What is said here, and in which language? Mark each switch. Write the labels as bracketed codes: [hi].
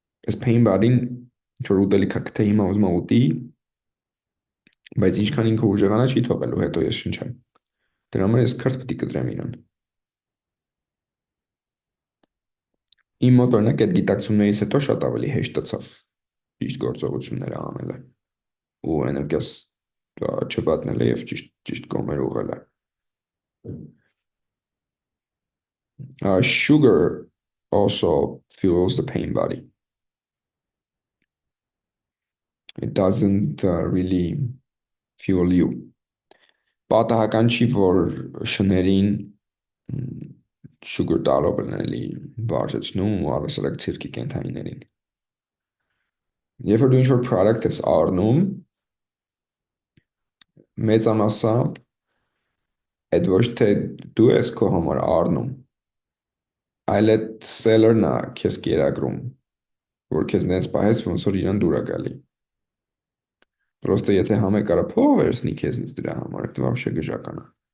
[hy] այս pain body-ն ինչ-որ ուտելիք է գտե հիմա ուզում է ուտի, բայց ինչքան ինքը ուժեղանա չի թողելու, հետո ես շնչեմ։ Դրա համար ես քարտ պետք է կտրեմ իրան։ Իմ մոտ օրինակ այդ գիտակցումներից հետո շատ ավելի հեշտացավ ճիշտ գործողությունները անելը ու էներգիաս չվատնելը եւ ճիշտ կողմեր ուղղելը։ [en] Sugar also fuels the pain body. It doesn't really fuel you. [hy] Պատահական չի, որ շներին sugar տալով են էլի բարձեցնում ու առասարակ ցիրկի կենթանիներին։ Երբ որ դու ինչ-որ product ես առնում, մեծամասամբ այդ ոչ թե դու ես քո համար առնում, այլ այդ seller-ն է քեզ կերակրում, որ քեզ նենց պահես, ոնց որ իրան դուր է գալի։ Պրոստը եթե համը կարա փող վերցնի քեզնից դրա համար, դա вообще գժական է։